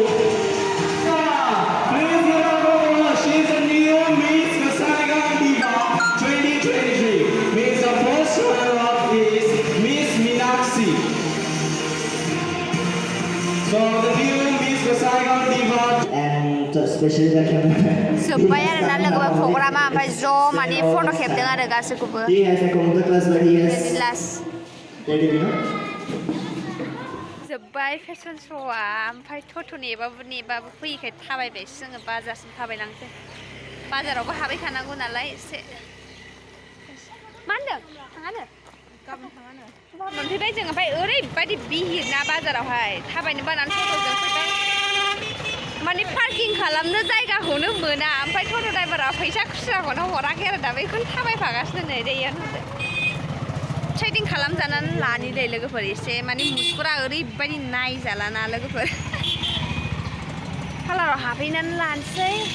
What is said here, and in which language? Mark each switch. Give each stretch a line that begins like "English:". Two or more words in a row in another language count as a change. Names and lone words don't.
English: Please give a applause. She is the new Miss Ghost Saigon Diva 2023. Means the first runner-up is Miss Meenakshi. So the new Miss Ghost Saigon Diva. And especially the camera.
Bodo: जोब्बाय आरोना लोगोफोर प्रग्रामा ओमफ्राय ज' माने फट' खेबदों आरो गासैखौबो
English: He has a computer class, but he has. लास्ट Ready, you know?
Bodo: जोब्बाय फेशन श'आ ओमफ्राय थथ' नेबाबो फैयैखाय थाबायबायसो जोङो बाजारसिम थाबायलांसै बाजारावबो हाबैखानांगौ नालाय एसे मा होनदों थाङानो गाबोन थाङानो मोनफैबाय जों ओमफ्राय ओरैबायदि बिहिर ना बाजारावहाय थाबायनो बानानै थथ'जों फैबाय माने पार्किं खालामनो जायगाखौनो मोना ओमफ्राय थथ' ड्राइभारा फैसा खुस्राखौनो हराखै आरो दा बेखौनो थाबायफागासिनो नै दैयानो ट्रेडिं खालामजानानै लानिलै लोगोफोर एसे माने मुसफोरा ओरैबायदि नायजालाना लोगोफोर पार्लाराव हाबहैनानै लानोसै